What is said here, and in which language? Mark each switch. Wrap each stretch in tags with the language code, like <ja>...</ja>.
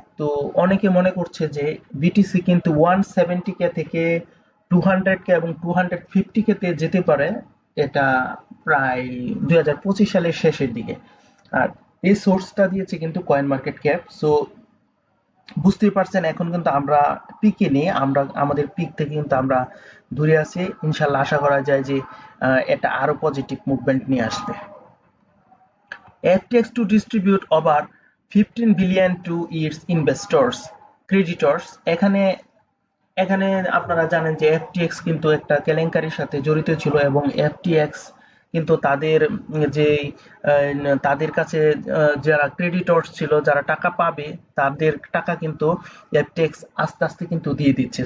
<bn>তো অনেকে মনে করছে যে বিটিসি কিন্তু 170K থেকে 200K এবং 250K তে যেতে পারে, এটা প্রায় 2025 সালের শেষের দিকে। আর এই সোর্সটা দিয়েছে কিন্তু কয়েন মার্কেট ক্যাপ। সো বুঝতেই পারছেন এখন কিন্তু আমরা পিকে নেই, আমরা আমাদের পিক থেকে কিন্তু আমরা দূরে আছি। ইনশাল্লাহ আশা করা যায় যে এটা আরো পজিটিভ মুভমেন্ট নিয়ে আসবে।</bn> <en>FTX to distribute over 15 billion to its investors, creditors।</en> <bn>এখানে এখানে আপনারা জানেন যে FTX কিন্তু একটা কেলেঙ্কারির সাথে জড়িত ছিল, এবং FTX কিন্তু তাদের যে তাদের কাছে যারা ক্রেডিটর্স ছিল, যারা টাকা পাবে, তাদের টাকা কিন্তু FTX আস্তে আস্তে কিন্তু দিয়ে দিচ্ছে।</bn>